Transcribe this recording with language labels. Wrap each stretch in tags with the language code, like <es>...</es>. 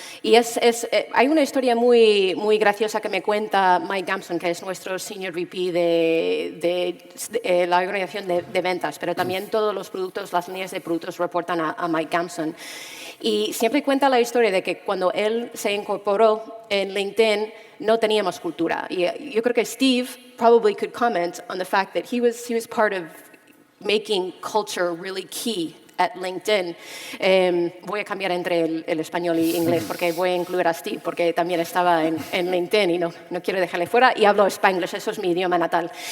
<es>Y hay una historia muy, muy graciosa que me cuenta Mike Gamson, que es nuestro Senior VP de la organización de ventas, pero también todos los productos, las líneas de productos reportan a Mike Gamson. Y siempre cuenta la historia de que cuando él se incorporó en LinkedIn no teníamos cultura. Y yo creo que</es> <en>Steve probably could comment on the fact that he was part of making culture really key at LinkedIn.</en> <es>Voy a cambiar entre el español y inglés porque voy a incluir a Steve porque también estaba en LinkedIn y no quiero dejarle fuera y hablo Spanglish, eso es mi idioma natal.</es>